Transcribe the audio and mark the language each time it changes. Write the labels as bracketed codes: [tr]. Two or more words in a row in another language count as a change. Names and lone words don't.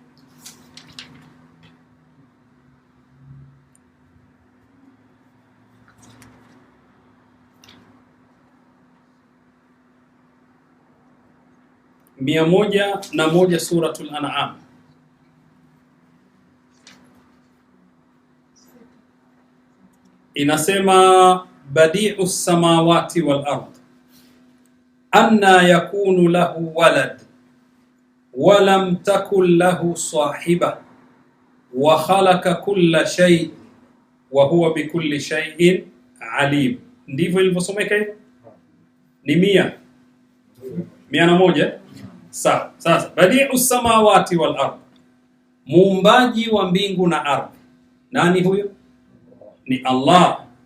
[sw] Mia moja na moja suratul An'am. [ar] Inasema بديع السماوات والأرض أنى يكون له ولد ولم تكن له صاحبة وخلق كل شيء وهو بكل شيء عليم. [sw] Ndivyo ilivyosomeka hivyo? Ni 101. Sawa. Sasa [ar] بديع السماوات والأرض, [sw] muumbaji wa mbingu na ardhi. Nani huyo? Ni Allah.